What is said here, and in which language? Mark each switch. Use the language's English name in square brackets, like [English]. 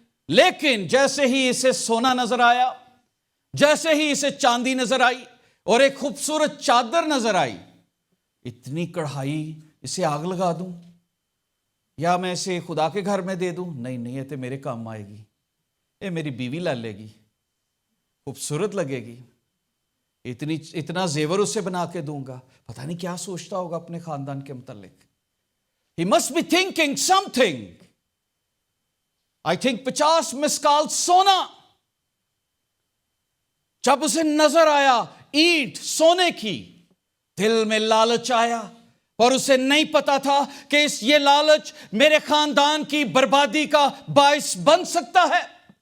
[Hindi] लेकिन जैसे ही इसे सोना नजर आया, जैसे ही इसे चांदी नजर आई और एक खूबसूरत चादर नजर आई, इतनी कढ़ाई, इसे आग लगा दूं या मैं इसे खुदा के घर में दे दूं? नहीं नहीं, ये तो मेरे काम आएगी, ये मेरी बीवी ला लेगी, खूबसूरत लगेगी, इतना जेवर उसे बना के दूंगा। पता नहीं क्या सोचता होगा अपने खानदान के मुतालिक। [English] He must be thinking something. I think [Hindi] 50 मिस्काल सोना जब उसे नजर आया, ईंट सोने की, दिल में लालच आया, और उसे नहीं पता था कि ये लालच मेरे खानदान की बर्बादी का बायस बन सकता है।